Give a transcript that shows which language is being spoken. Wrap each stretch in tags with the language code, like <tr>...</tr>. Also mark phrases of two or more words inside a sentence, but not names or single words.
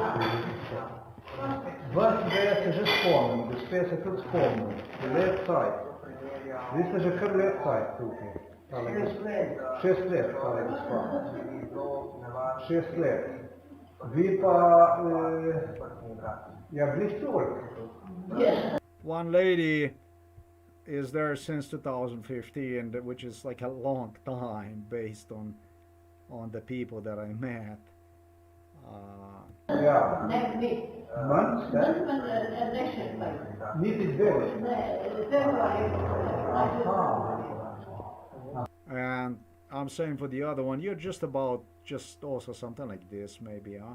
<sl>Vas dve se že spomnim, gospe se tudi spomnim. Let cajt. Vi ste že kar let cajt tukaj. 6 let, tale gospa. 6 let. Vi pa, ja, bliž toliko.</sl> <en>One lady is there since 2015, which is like a long time based on the people that I met.</en> <sl>Ja. Manj ste? Niti dve. Aha.</sl> <en>And I'm saying for the other one, you're just also something like this maybe, huh?</en>